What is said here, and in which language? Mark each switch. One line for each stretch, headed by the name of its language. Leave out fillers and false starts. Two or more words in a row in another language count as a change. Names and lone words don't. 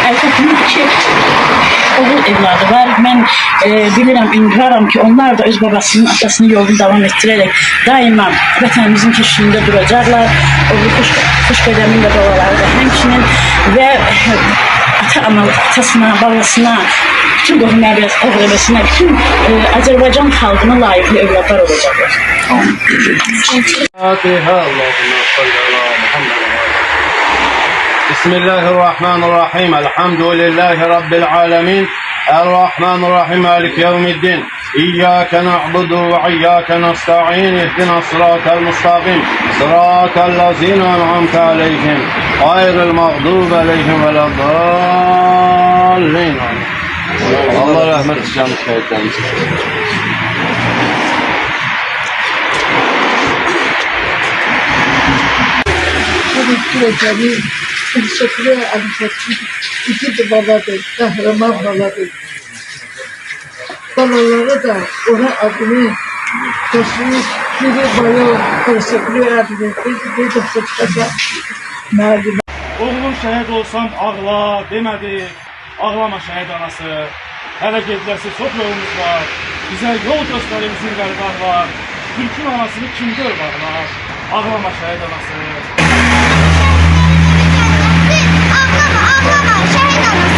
Azerbaijani: Əlfəttinin iki oğul evladı var. Mən bilirəm, ümidvaram ki, onlar da öz babasının, atasının yolunu davam etdirərək daima vətənimizin keşiyində duracaqlar. Oğlu Xoşqədəmin də babaları da həmçinin və atasına, babasına, bütün qohum əqrəbəsinə, bütün Azərbaycan xalqına layiqli övladlar olacaqlar.
Arabic: Bismillahirrahmanirrahim. الحمد لله رب العالمين. الرحمن الرحيم مالك يوم الدين إياك نعبد وإياك نستعين اهدنا الصراط المستقيم صراط الذين أنعمت عليهم غير المغضوب عليهم ولا الضالين.
Turkish: Allah rahmet eylesin şehitlerimize. Teşekkür ederim. İki de baladır, kahraman baladır. Balaları da ona adını taşıyıp biri bayağı teşekkür ederim. Bir de sıkıda malum.
Azerbaijani: Oğlum şəhid olsam ağla demədi, ağlama şəhid anası. Hələ gedləsi çox yolumuz var. Bizə yol göstərir bizim qəriblərlər. Türkün anasını kim görməklər? Ağlama şəhid anası. Ağlama şəhid anası.